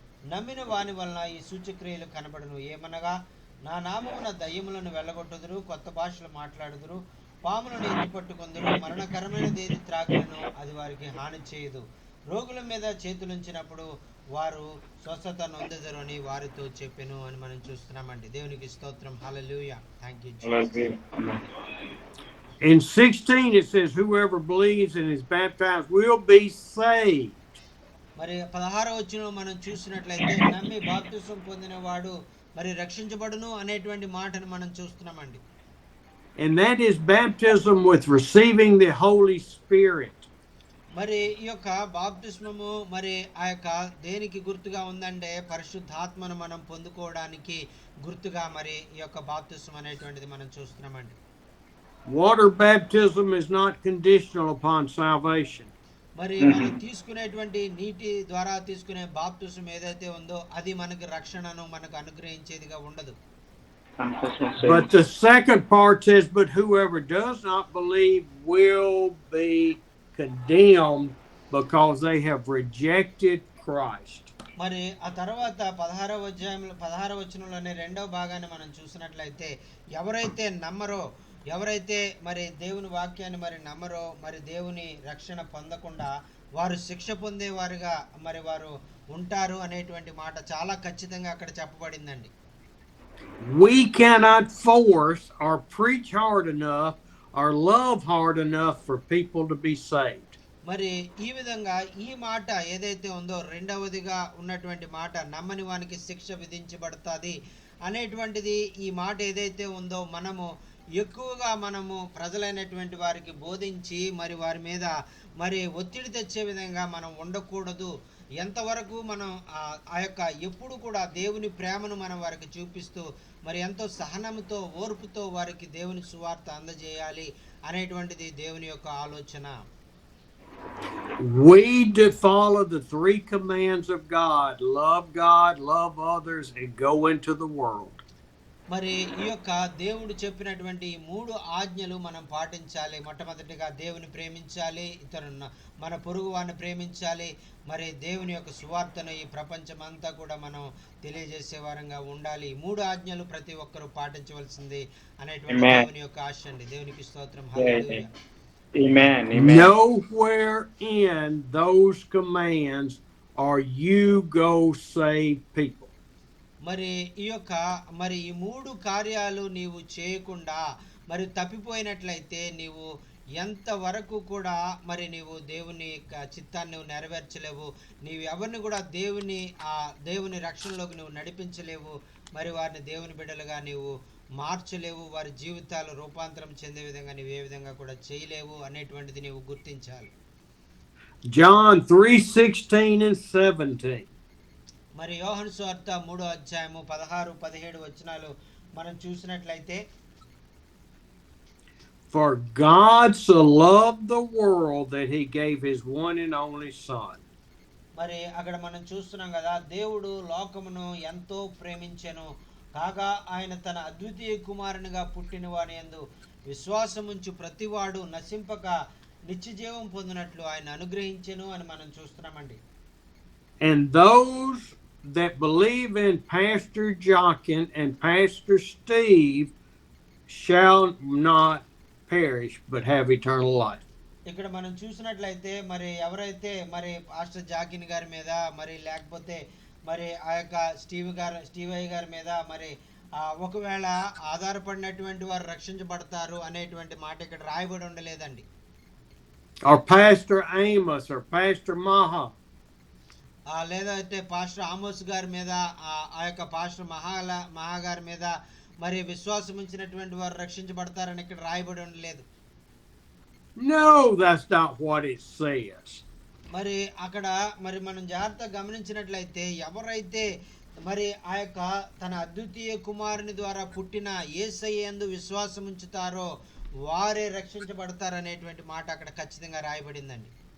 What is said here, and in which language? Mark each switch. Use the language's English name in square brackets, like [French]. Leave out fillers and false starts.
[Telugu] నమ్మిన వాని వలన ఈ సూచక్రియలు కనబడును. ఏమనగా నా నామమున దయ్యములను వెళ్ళగొట్టుదురు, కొత్త భాషలు మాట్లాడుదురు, పాములను ఎత్తిపట్టుకొందురు, మరణకరమైనది ఏది త్రాగులను అది వారికి హాని చేయదు. రోగుల మీద చేతులుంచినప్పుడు వారు స్వస్థత నొందెదరు అని వారితో చెప్పెను అని మనం చూస్తున్నామండి. దేవునికి స్తోత్రం. హల్లెలూయా. [English] Thank you Jesus. In 16 it says whoever believes and is baptized will be saved. [Telugu] మరి 16వ వచనంలో మనం చూసినట్లయితే నమ్మి బాప్తిసం పొందిన వాడు మరి రక్షించబడును అనేటువంటి మాటను మనం చూస్తున్నామండి. [English] And that is baptism with receiving the Holy Spirit. [Telugu] మరి ఈ యొక్క బాప్తిస్మము మరి ఆ యొక్క దేనికి గుర్తుగా ఉందంటే పరిశుద్ధాత్మను మనం పొందుకోవడానికి గుర్తుగా మరి ఈ యొక్క బాప్తిస్మం అనేటువంటిది మనం చూస్తున్నామండి. [English] Water baptism is not conditional upon salvation. [Telugu] మరి మనం తీసుకునేటువంటి నీటి ద్వారా తీసుకునే బాప్తిస్మం ఏదైతే ఉందో అది మనకి రక్షణను మనకు అనుగ్రహించేదిగా ఉండదు. [English] But the second part says, but whoever does not believe will be condemned because they have rejected Christ. [Telugu] మరి ఆ తర్వాత 16వ వచనంలోనే రెండవ భాగాన్ని మనం చూసినట్లయితే ఎవరైతే నమ్మరో, ఎవరైతే మరి దేవుని వాక్యాన్ని మరి నమ్మరో, మరి దేవుని రక్షణ పొందకుండా వారు శిక్ష పొందేవారుగా మరి వారు ఉంటారు అనేటువంటి మాట చాలా ఖచ్చితంగా అక్కడ చెప్పబడిందండి. [English] We cannot force or preach hard enough or love hard enough for people to be saved. [Telugu] మరి ఈ విధంగా ఈ మాట ఏదైతే ఉందో రెండవదిగా ఉన్నటువంటి మాట నమ్మని వానికి శిక్ష విధించబడుతుంది అనేటువంటిది ఈ మాట ఏదైతే ఉందో మనము ఎక్కువగా మనము ప్రజలైనటువంటి వారికి బోధించి మరి వారి మీద మరి ఒత్తిడి తెచ్చే విధంగా మనం ఉండకూడదు. ఎంతవరకు మనం ఆ యొక్క ఎప్పుడు కూడా దేవుని ప్రేమను మనం వారికి చూపిస్తూ మరి ఎంతో సహనంతో ఓర్పుతో వారికి దేవుని సువార్త అందజేయాలి అనేటువంటిది దేవుని యొక్క ఆలోచన. [English] We do follow the three commands of God, love others, and go into the world. [Telugu] మరి ఈ యొక్క దేవుడు చెప్పినటువంటి ఈ మూడు ఆజ్ఞలు మనం పాటించాలి. మొట్టమొదటిగా దేవుని ప్రేమించాలి, మన పొరుగు వారిని ప్రేమించాలి, మరి దేవుని యొక్క సువార్తను ఈ ప్రపంచం అంతా కూడా మనం తెలియజేసే వారంగా ఉండాలి. మూడు ఆజ్ఞలు ప్రతి ఒక్కరూ పాటించవలసింది అనేటువంటి దేవుని యొక్క ఆశ అండి. దేవునికి స్తోత్రం. హల్లెలూయా. [English] Amen. Nowhere in those commands are you go save people. [Telugu] మరి ఈ యొక్క మరి ఈ మూడు కార్యాలు నీవు చేయకుండా మరి తప్పిపోయినట్లయితే నీవు ఎంతవరకు కూడా మరి నీవు దేవుని చిత్తాన్ని నువ్వు నెరవేర్చలేవు. నీవు ఎవరిని కూడా దేవుని రక్షణలోకి నువ్వు నడిపించలేవు. మరి వారిని దేవుని బిడ్డలుగా నీవు మార్చలేవు. వారి జీవితాలు రూపాంతరం చెందే విధంగా నీవు ఏ విధంగా కూడా చేయలేవు అనేటువంటిది నీవు గుర్తించాలి. [English] John 3:16 and 17. [Telugu] మరి యోహాను సువార్త 3వ అధ్యాయము 16-17 వచనాలు మనం చూసినట్లయితే [English] For God so loved the world that he gave his one and only son. [Telugu] మరి అక్కడ మనం చూస్తున్నాం కదా, దేవుడు లోకమును ఎంతో ప్రేమించెను కాగా ఆయన తన అద్వితీయ కుమారునిగా పుట్టిన వాని యందు విశ్వాసముంచు ప్రతివాడు నశింపక నిత్యజీవం పొందినట్లు ఆయన అనుగ్రహించెను అని మనం చూస్తున్నామండి. [English] And those that believe in Pastor Jochen and Pastor Steve shall not perish but have eternal life. [Telugu] ఇక్కడ మనం చూసినట్లయితే మరి ఎవరైతే మరి పాస్టర్ జాకిన్ గారి మీద మరి లేకపోతే మరి ఆ యొక్క స్టీవయ్య గారి మీద మరి ఒకవేళ ఆధారపడినటువంటి వారు రక్షించబడతారు అనేటువంటి మాట ఇక్కడ రాయబడి ఉండలేదండి. [English] Or Pastor Amos or Pastor Maha. [Telugu] లేదా అయితే పాస్టర్ ఆమోస్ గారి మీద ఆ యొక్క పాస్టర్ మహా గారి మీద మరి విశ్వాసం ఉంచినటువంటి వారు రక్షించబడతారని ఇక్కడ రాయబడి ఉండలేదు. [English] No, that's not what it says. [Telugu] మరి అక్కడ మరి మనం జాగ్రత్తగా గమనించినట్లయితే ఎవరైతే మరి ఆ యొక్క తన అద్వితీయ కుమారుని ద్వారా పుట్టిన యేసయ్య యందు విశ్వాసం ఉంచుతారో వారే రక్షించబడతారనేటువంటి మాట అక్కడ ఖచ్చితంగా రాయబడిందండి.